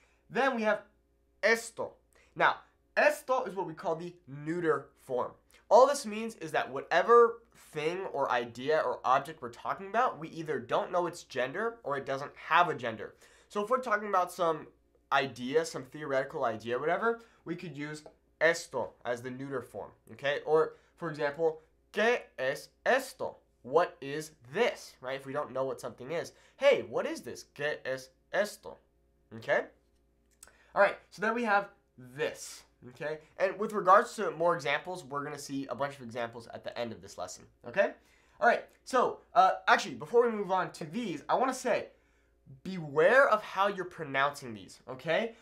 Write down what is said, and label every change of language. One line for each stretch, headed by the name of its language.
English: Then we have esto. Now, esto is what we call the neuter form. All this means is that whatever thing or idea or object we're talking about, we either don't know its gender or it doesn't have a gender. So if we're talking about some idea, some theoretical idea, whatever, we could use esto as the neuter form, okay? Or, for example,
Spanish: ¿qué es esto?
English: What is this, right? If we don't know what something is. Hey, what is this?
Spanish: ¿Qué es esto?
English: Okay? All right, so then we have this, okay? And with regards to more examples, we're going to see a bunch of examples at the end of this lesson, okay? All right, so actually, before we move on to these, I want to say, beware of how you're pronouncing these, okay?